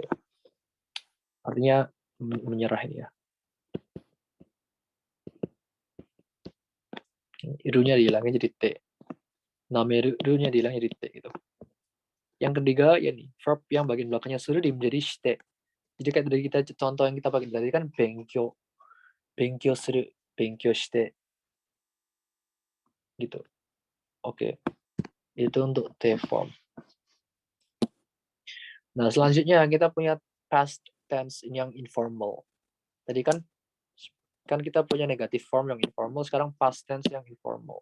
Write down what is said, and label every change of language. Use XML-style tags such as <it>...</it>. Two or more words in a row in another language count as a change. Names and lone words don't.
<id>Artinya menyerah ini ya. Irunya dihilangin jadi T. Nameru-nya dihilangin jadi T gitu. Yang ketiga ya nih, verb yang bagian belakangnya suru menjadi shite. Jadi kayak dari kita contoh yang kita pakai tadi kan</id> <ja>勉強する、勉強して.</ja> <id>Gitu. Oke. Itu untuk</id> <en>T form.</en> <id>Nah, selanjutnya kita punya</id> <en>past tense</en> <id>yang informal. Tadi kan kita punya</id> <en>negative form</en> <id>yang informal, sekarang</id> <en>past tense</en> <id>yang informal.</id>